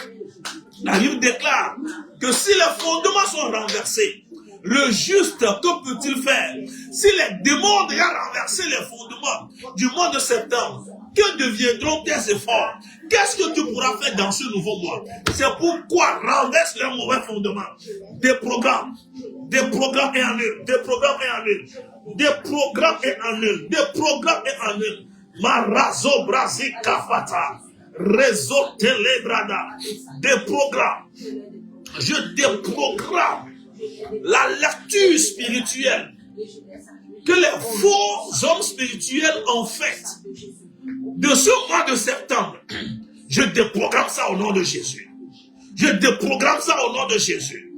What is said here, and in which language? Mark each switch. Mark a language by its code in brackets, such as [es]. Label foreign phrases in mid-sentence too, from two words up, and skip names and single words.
[fr] La Bible déclare que si les fondements sont renversés, le juste, que peut-il faire? Si les démons ont déjà renversé les fondements du mois de septembre, que deviendront tes efforts? Qu'est-ce que tu pourras faire dans ce nouveau mois? C'est pourquoi renverse les mauvais fondements. Déprogramme et annule. Déprogramme et annule. Déprogramme et annule. Déprogramme et annule. Marazo brasi kafata. Réseau télébrada. Déprogramme. Je déprogramme la lecture spirituelle que les faux hommes spirituels ont faite de ce mois de septembre. Je déprogramme ça au nom de Jésus. Je déprogramme ça au nom de Jésus.